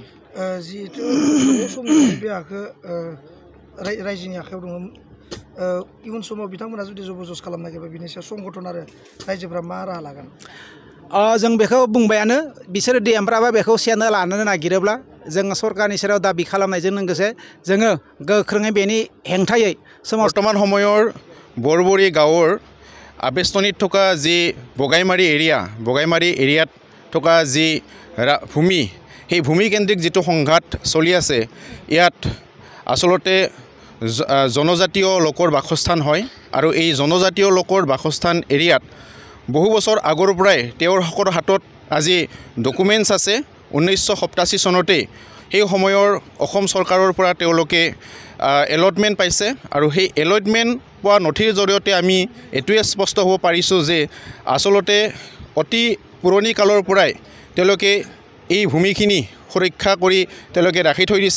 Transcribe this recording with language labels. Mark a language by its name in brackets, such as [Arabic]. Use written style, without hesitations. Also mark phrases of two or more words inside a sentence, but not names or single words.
[Bodo] जिहेतु गोबाव समनिफ्राय बे हाखौ रायजोनि आखायाव दङ इयुन समाव बिथांमोना जुदि जबरदस्त खालामनो नागिरबा बिनि सायाव संगठन आरो रायजोफ्रा मा राहा लागोन? जों बेखौ बुंबायानो बिसोरो एमब्राबा बेखौ सेनो लानो नागिरोब्ला जोङो सरकारनि सेराव दाबि खालामनायजों लोगोसे जोङो गोख्रोङै बेनि हेंथायै [Assamese] बर्तमान সময়ৰ बरबৰী गाঁৱৰ আবেষ্টনীত থকা যি বগাইমাৰী এৰিয়াত থকা যি ভূমি সেই ভূমিকেন্দ্ৰিক যিটো সংঘাত চলি আছে ইয়াত আচলতে জনজাতীয় লোকৰ বাসস্থান হয় আৰু এই জনজাতীয় লোকৰ বাসস্থান এৰিয়াত বহু বছৰ আগৰ পৰাই তেওঁলোকৰ হাতত আজি ডকুমেণ্টছ আছে 1987 চনতে সেই সময়ৰ অসম চৰকাৰৰ পৰা তেওঁলোকে এলটমেণ্ট পাইছে আৰু সেই এলটমেণ্ট পোৱা নথিৰ জৰিয়তে আমি এটোৱে স্পষ্ট হ'ব পাৰিছোঁ যে আচলতে অতি পুৰণি কালৰ পৰাই তেওঁলোকে এই ভূমিখিনি সুৰক্ষা কৰি তেওঁলোকে ৰাখি থৈ দিছে।